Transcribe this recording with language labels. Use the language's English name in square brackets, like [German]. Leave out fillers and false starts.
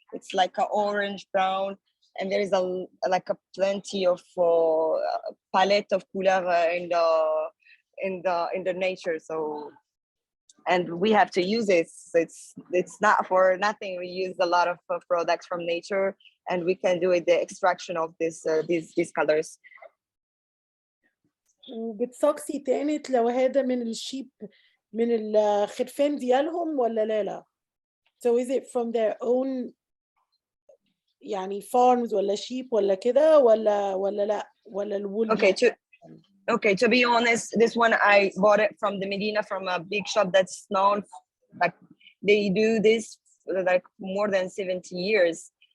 [English] It's like an orange brown, and there is a plenty of palette of color in the nature. So, and we have to use it. It's not for nothing. We use a lot of products from nature, and we can do it the extraction of these colors. [Arabic] وبتصقصي تاني لو هذا من الشيب من الخرفان ديالهم ولا لا؟ [English] So is it from their own [Arabic] يعني farms ولا sheep ولا كده ولا لا ولا الwool؟ [English] Okay, to be honest, this one I bought it from the Medina, from a big shop that's known, like they do this like more than 70 years.